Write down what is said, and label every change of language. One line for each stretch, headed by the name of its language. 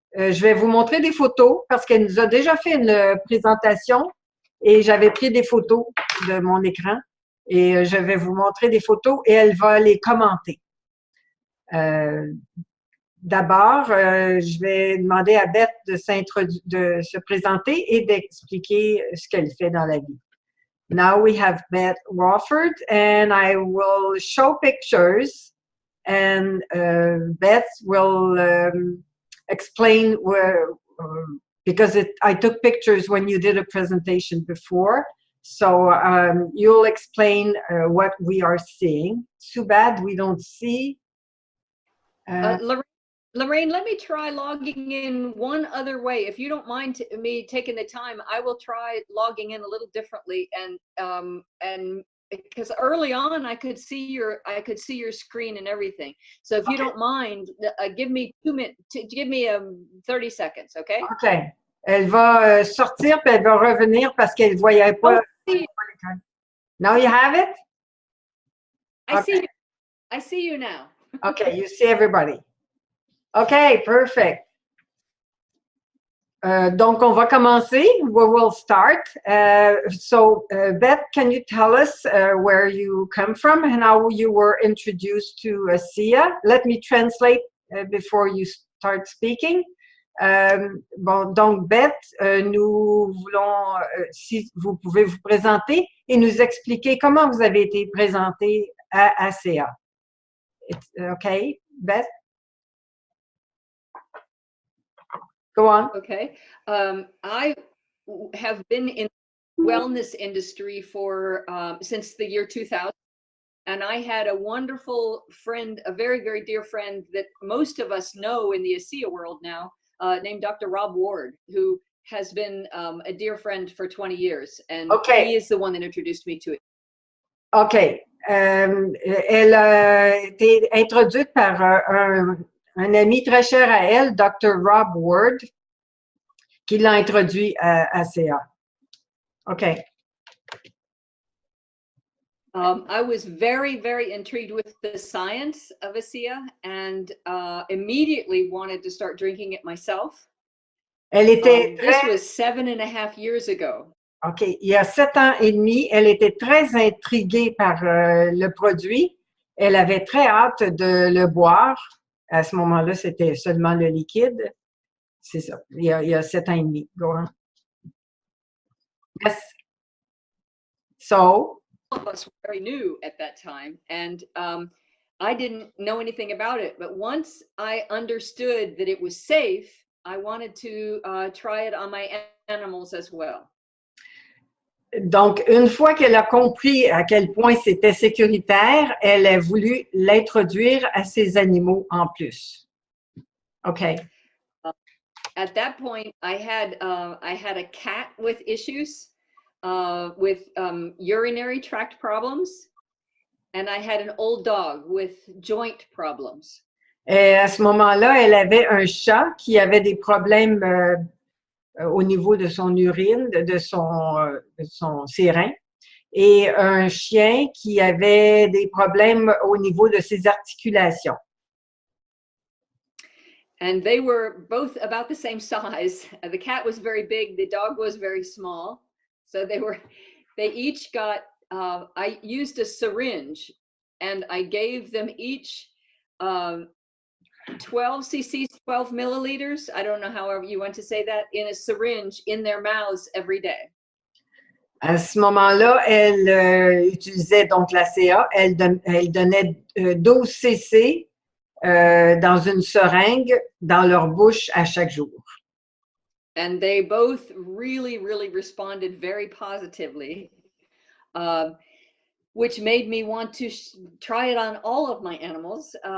French: Je vais vous montrer des photos parce qu'elle nous a déjà fait une présentation et j'avais pris des photos de mon écran et je vais vous montrer des photos et elle va les commenter. D'abord, je vais demander à Beth de se présenter et d'expliquer ce qu'elle fait dans la vie.
English: Now we have Beth Wolford and I will show pictures and Beth will explain because I took pictures when you did a presentation before. So you'll explain what we are seeing. Too bad we don't see. Lorraine, let me try logging in one other way. If you don't mind me taking the time, I will try logging in a little differently. And because early on I could see your screen and everything. So if you don't mind, give me 2 minutes. Give me 30 seconds, okay? Okay.
French: Elle va sortir puis elle va revenir parce qu'elle ne voyait pas.
English: Now you have it? I see you now. Okay, you see everybody. Okay, perfect.
French: Donc, on va commencer.
English: We will start. Beth, can you tell us where you come from and how you were introduced to ASEA? Let me translate before you start speaking.
French: Donc, Beth, nous voulons, si vous pouvez vous présenter et nous expliquer comment vous avez été présentée à ASEA.
English: Okay, Beth? Go on. Okay. I have been in the wellness industry for since the year 2000. And I had a wonderful friend, a very, very dear friend that most of us know in the ASEA world now, named Dr. Rob Ward, who has been a dear friend for 20 years. And he is the one that introduced me to it. OK.
French: Elle a été introduite par un ami très cher à elle, Dr. Rob Ward, qui l'a introduit à ASEA.
English: OK. I was very, very intrigued with the science of ASEA and immediately wanted to start drinking it myself.
French: Elle était
English: This was 7.5 years ago. OK.
French: Il y a 7 ans et demi, elle était très intriguée par le produit. Elle avait très hâte de le boire. À ce moment-là, c'était seulement le liquide. C'est ça. Il y a 7 ans et demi.
English: Go on. Yes. So. All of us were very new at that time, and I didn't know anything about it. But once I understood that it was safe, I wanted to try it on my animals as well.
French: Donc, une fois qu'elle a compris à quel point c'était sécuritaire, elle a voulu l'introduire à ses animaux en plus.
English: OK. At that point, I had a cat with issues, with urinary tract problems, and I had an old dog with joint problems.
French: Et à ce moment-là, elle avait un chat qui avait des problèmes au niveau de son urine, de ses reins, et un chien qui avait des problèmes au niveau de ses articulations.
English: And they were both about the same size. The cat was very big, the dog was very small. So they each got, I used a syringe and I gave them each 12 cc's, 12 milliliters, I don't know however you want to say that, in a syringe in their mouths every day.
French: À ce moment-là, elle utilisait donc l'ASEA, elle donnait 12 cc dans une seringue dans leur bouche à chaque jour.
English: And they both really, really responded very positively, which made me want to try it on all of my animals.